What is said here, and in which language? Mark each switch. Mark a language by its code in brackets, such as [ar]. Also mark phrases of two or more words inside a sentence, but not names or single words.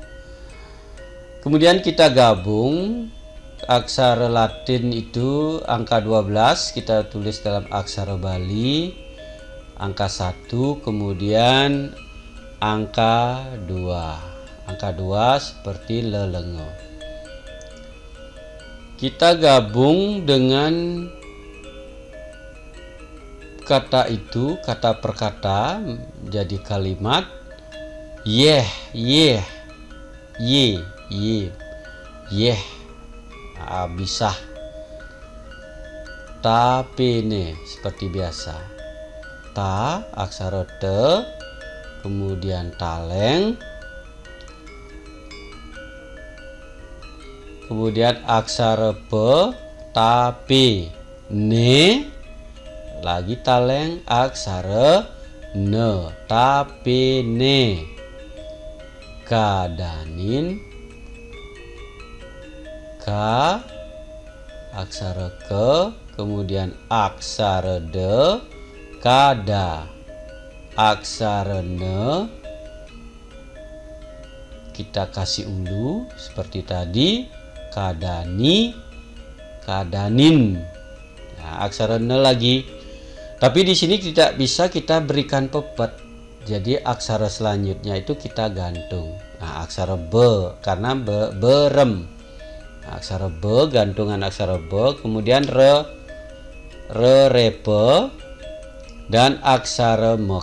[id] Kemudian kita gabung aksara Latin itu angka 12 kita tulis dalam aksara Bali, angka 1, kemudian angka 2. Angka 2 seperti lelengo. Kita gabung dengan kata itu, kata per kata jadi kalimat yeh, yeh, ye, ye, yeh. Bisa tapene seperti biasa. Ta, aksara te, kemudian taleng, kemudian aksara pe, tapi, ne, lagi taleng, aksara ne, tapi ne, kadanin, ka, aksara ke, kemudian aksara de, kada, aksara ne, kita kasih ulu seperti tadi, kadani, kadanin. Nah, aksara ne lagi, tapi di sini tidak bisa kita berikan pepet, jadi aksara selanjutnya itu kita gantung. Nah, aksara be karena berem. Nah, aksara be, gantungan aksara be, kemudian re, repe, dan aksara me.